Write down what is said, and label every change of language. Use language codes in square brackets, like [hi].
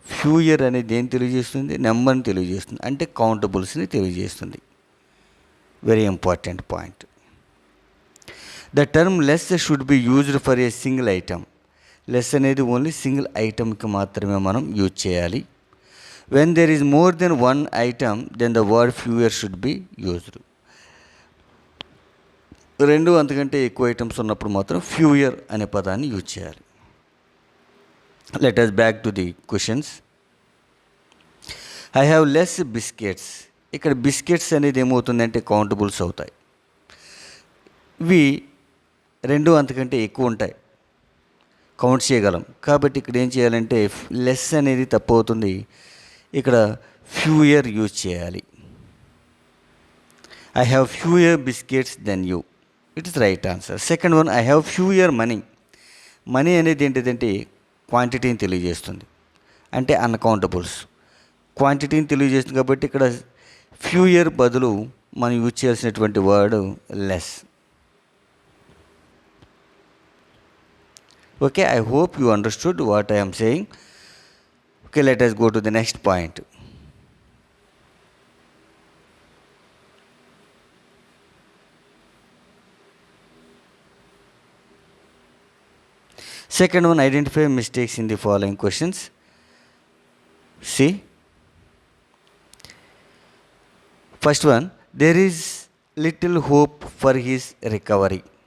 [te] Fewer అనేది ఏం తెలియజేస్తుంది? నెంబర్ని తెలియజేస్తుంది. అంటే కౌంటబుల్స్ని తెలియజేస్తుంది. [en] Very important point. The term less should be used for a single item. [te] Less అనేది ఓన్లీ సింగిల్ ఐటమ్కి మాత్రమే మనం యూజ్ చేయాలి. [en] When there is more than one item, then the word fewer should be used. [te] రెండు అంతకంటే ఎక్కువ items ఉన్నప్పుడు మాత్రం fewer అనే పదాన్ని యూజ్ చేయాలి. [en] Let us back to the questions. I have less biscuits. [te] ఇక్కడ బిస్కెట్స్ అనేది ఏమవుతుందంటే కౌంటబుల్స్ అవుతాయి. ఇవి రెండు అంతకంటే ఎక్కువ ఉంటాయి, కౌంట్ చేయగలం. కాబట్టి ఇక్కడ ఏం చేయాలంటే లెస్ అనేది తప్పు అవుతుంది. ఇక్కడ ఫ్యూయర్ యూజ్ చేయాలి. [en] I have fewer biscuits then you. It is right answer. Second one, I have fewer money. [te] Money అనేది ఏంటిదంటే క్వాంటిటీని తెలియజేస్తుంది. అంటే అన్కౌంటబుల్స్, క్వాంటిటీని తెలియజేస్తుంది. కాబట్టి ఇక్కడ ఫ్యూయర్ బదులు మనం యూజ్ చేయాల్సినటువంటి word less. [en] Okay, I hope you understood what I am saying. Okay, let us go to the next point. Second one, identify mistakes in the following questions. See, first one, there is little hope for his recovery.